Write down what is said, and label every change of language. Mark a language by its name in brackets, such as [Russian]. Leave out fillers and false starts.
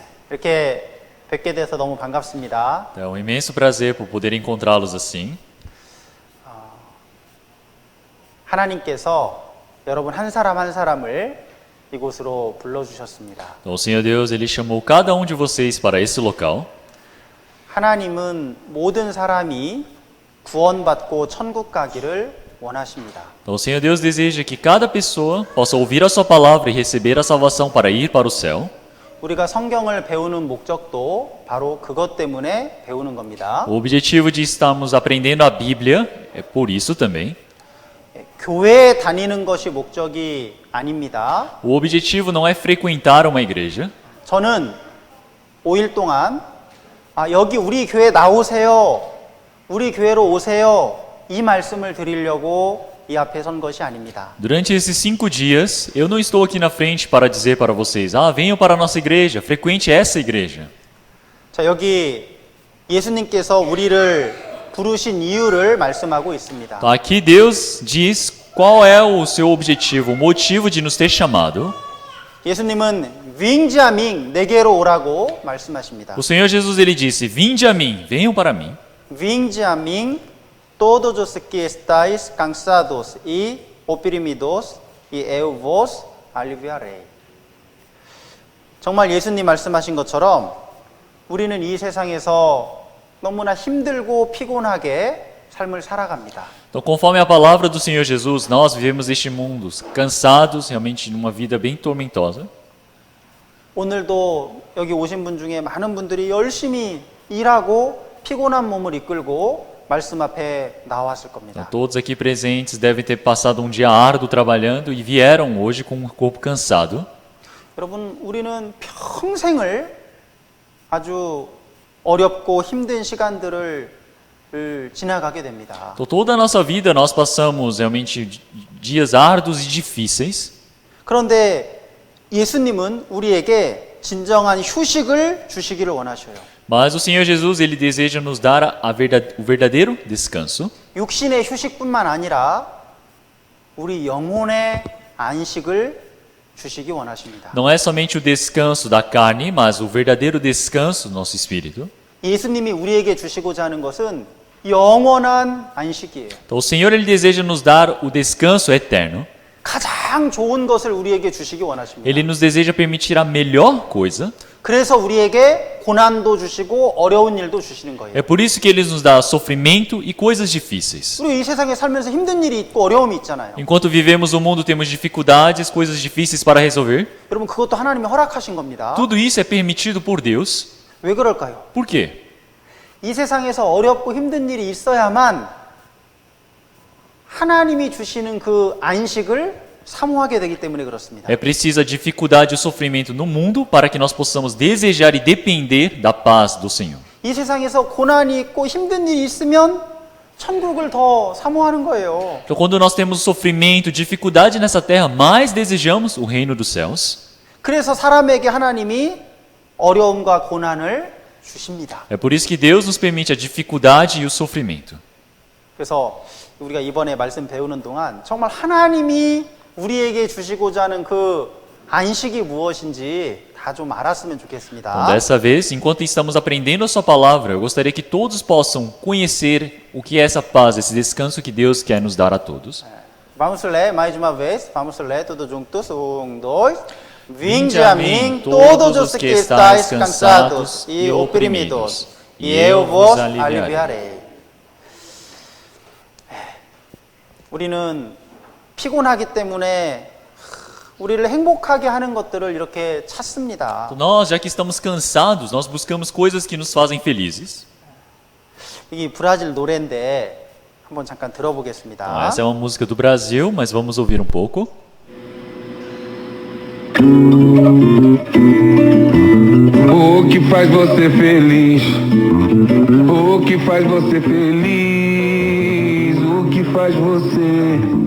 [Korean] 이렇게 뵙게 돼서 너무 반갑습니다. [Portuguese] É um imenso prazer por poder encontrá-los assim. [Korean] 하나님께서 여러분 한 사람 한 사람을 이곳으로 불러주셨습니다. [Portuguese] Então, o Senhor Deus, Ele chamou cada um de vocês para esse local. [Korean] 하나님은 모든 사람이 구원받고 천국 가기를 원하십니다. [Portuguese] Então, o Senhor Deus deseja que cada pessoa possa ouvir a sua palavra e receber a salvação para ir para o céu. [Korean] 우리가 성경을 배우는 목적도 바로 그것 때문에 배우는 겁니다. [Portuguese] O objetivo de estarmos aprendendo a Bíblia é por isso também. [Korean] 교회에 다니는 것이 목적이 아닙니다. [Portuguese] O objetivo não é frequentar uma igreja. [Korean] 저는 5일 동안 여기 우리 교회 나오세요. 우리 교회로 오세요. 이 말씀을 드리려고 이 앞에 선 것이 아닙니다. [Portuguese] Durante esses 5 dias, eu não estou aqui na frente para dizer para vocês, venham para a nossa igreja, frequente essa igreja. [Korean] 자, 여기 예수님께서 우리를 부르신 이유를 말씀하고 있습니다. [Portuguese] Então, aqui Deus diz qual é o seu objetivo, o motivo de nos ter chamado. [Korean] 예수님은 [Portuguese] Vinde a mim, [Korean] 내게로 오라고 말씀하십니다. [Portuguese] O Senhor Jesus, Ele disse, vinde a mim, venham para mim. Vinde a mim, todos os que estáis cansados e oprimidos, e eu vos aliviarei. [Korean] 정말 예수님 말씀하신 것처럼 우리는 이 세상에서 너무나 힘들고 피곤하게 삶을 살아갑니다. [Portuguese] Então, conforme a palavra do Senhor Jesus, nós vivemos este mundo cansados, realmente numa vida bem tormentosa. [Korean] 오늘도 여기 오신 분 중에 많은 분들이 열심히 일하고 피곤한 몸을 이끌고 말씀 앞에 나왔을 겁니다. [Portuguese] Então, todos aqui presentes devem ter passado um dia árduo trabalhando e vieram hoje com o corpo cansado. [Korean] 여러분, 우리는 평생을 아주 어렵고 힘든 시간들을 지나가게 됩니다. [Portuguese] Então, toda a nossa vida nós passamos realmente dias árduos e difíceis. [Korean] 그런데 예수님은 우리에게 진정한 휴식을 주시기를 원하셔요. [Portuguese] Mas o Senhor Jesus, Ele deseja nos dar o verdadeiro descanso. [Korean] 육신의 휴식뿐만 아니라 우리 영혼의 안식을 주시기 원하십니다. [Portuguese] Não é somente o descanso da carne, mas o verdadeiro descanso do nosso espírito. [Korean] 예수님이 우리에게 주시고자 하는 것은 영원한 안식이에요. [Portuguese] Então, o Senhor, Ele deseja nos dar o descanso eterno. [Korean] 가장 좋은 것을 우리에게 주시기 원하십니다. [Portuguese] Ele nos deseja permitir a melhor coisa. [Korean] 그래서 우리에게 고난도 주시고 어려운 일도 주시는 거예요. [Portuguese] É por isso que ele nos dá sofrimento e coisas difíceis. [Korean] 우리 이 세상에 살면서 힘든 일이 있고 어려움이 있잖아요. [Portuguese] Enquanto vivemos no mundo, temos dificuldades, coisas difíceis para resolver. [Korean] 여러분 그것도 하나님이 허락하신 겁니다. [Portuguese] Tudo isso é permitido por Deus. [Korean] 왜 그럴까요? [Portuguese] Por quê? [Korean] 이 세상에서 어렵고 힘든 일이 있어야만 하나님이 주시는 그 안식을 사모하게 되기 때문에 그렇습니다. [Portuguese] É preciso a dificuldade e o sofrimento no mundo para que nós possamos desejar e depender da paz do Senhor. [Korean] 이 세상에서 고난이 있고 힘든 일이 있으면 천국을 더 사모하는 거예요. [Portuguese] Então, quando nós temos sofrimento, dificuldade nessa terra, mais desejamos o reino dos céus. [Korean] 그래서 사람에게 하나님이 어려움과 고난을 주십니다. [Portuguese] É por isso que Deus nos permite a dificuldade e o sofrimento. [Korean] 그래서 우리가 이번에 말씀 배우는 동안 정말 하나님이 우리에게 주시고자 하는 그 안식이 무엇인지 다 좀 알았으면 [Portuguese] Então, [Korean] 좋겠습니다. [Portuguese] dessa vez, enquanto estamos aprendendo a sua palavra, eu gostaria que todos possam conhecer o que é essa paz, esse descanso que Deus quer nos dar a todos. Vamos ler mais uma vez. Vamos ler todos juntos. 1, 2. Vinde a mim, todos os que estáis cansados e oprimidos, e eu vos aliviarei. [Korean] 우리는 피곤하기 때문에 우리를 행복하게 하는 것들을 이렇게 찾습니다. [Portuguese] Então, nós, já que estamos cansados, nós buscamos coisas que nos fazem felizes. [Korean] 이 브라질 노래인데 한번 잠깐 [Portuguese] Então, [Korean] 들어보겠습니다. [Portuguese] essa é uma música do Brasil, mas vamos ouvir um pouco. O que faz você feliz? O que faz você feliz? O que faz você?